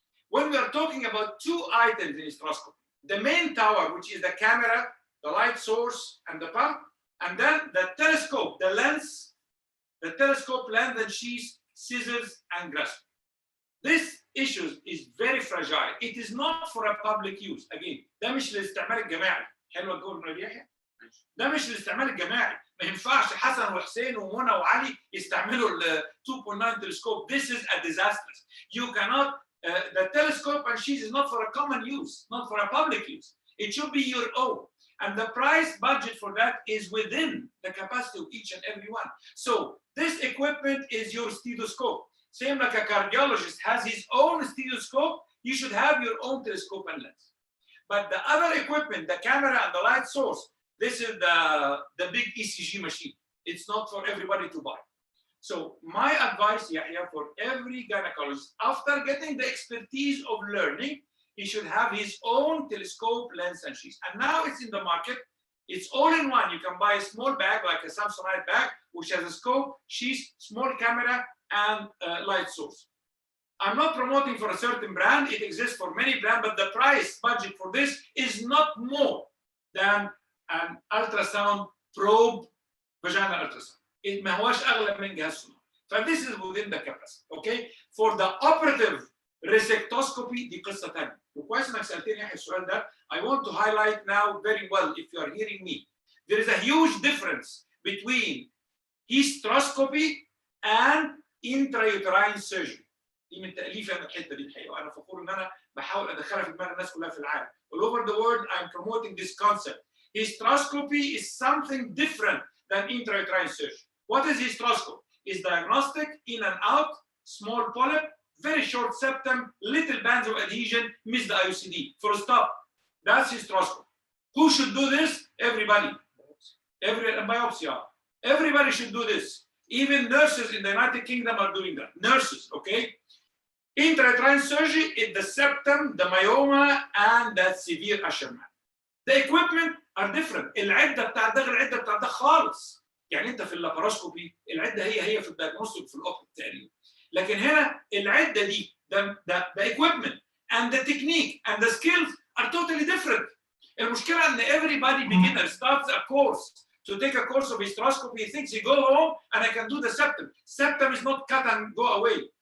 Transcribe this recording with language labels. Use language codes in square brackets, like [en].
[en] When we are talking about two items in hysteroscopy, the main tower, which is the camera, the light source, and the pump, and then the telescope, the lens, the telescope lens and sheath, scissors, and grasp. This issue is very fragile. It is not for a public use. [ar] Again, ده مش للاستعمال الجماعي. حلوة الجملة دي يا يحيى؟ ده مش للاستعمال الجماعي. ما ينفعش حسن وحسين ومنى وعلي يستعملوا ال 2.9 telescope. [en] This is a disaster. You cannot. The telescope and sheath is not for a common use, not for a public use. It should be your own. And the price budget for that is within the capacity of each and every one. So this equipment is your stethoscope. Same like a cardiologist has his own stethoscope, you should have your own telescope and lens. But the other equipment, the camera and the light source, this is the big ECG machine. It's not for everybody to buy. So my advice, Yahya, for every gynecologist, after getting the expertise of learning, he should have his own telescope, lens, and sheath. And now it's in the market. It's all in one. You can buy a small bag, like a Samsonite bag, which has a scope, sheath, small camera, and light source. I'm not promoting for a certain brand. It exists for many brands, but the price budget for this is not more than an ultrasound probe, vaginal ultrasound. [ar] ما هواش أغلى من جهاز صناعي. [en] This is within the capacity. Okay. For the operative resectoscopy [ar] دي قصة ثانية. وكويس إنك سألتني يحيى السؤال ده. [en] I want to highlight now very well, if you are hearing me. There is a huge difference between hysteroscopy and intrauterine surgery. [ar] دي من تأليفي أنا الحتة دي الحقيقة، وأنا فخور إن أنا بحاول أدخلها في دماغ الناس كلها في العالم. [en] All over the world, I'm promoting this concept. Hysteroscopy is something different than intrauterine surgery. What is hysteroscopy? It's diagnostic, in and out, small polyp, very short septum, little bands of adhesion, miss the IUCD. Full stop. That's hysteroscopy. Who should do this? Everybody. Biopsy. Everybody should do this. Even nurses in the United Kingdom are doing that. Nurses, okay? Intrauterine surgery is the septum, the myoma, and that severe Asherman. The equipment are different. [ar] العدة بتاع ده غير العدة بتاع ده خالص. يعني انت في اللاباروسكوبي العدة هي في الديagnostic في الأوبتيك تقريبا. لكن هنا العدة دي [en] the equipment and the technique and the skills are totally different. [ar] المشكلة ان [en] everybody beginner starts a course to take a course of hysteroscopy. He thinks he go home and I can do the septum. Septum is not cut and go away.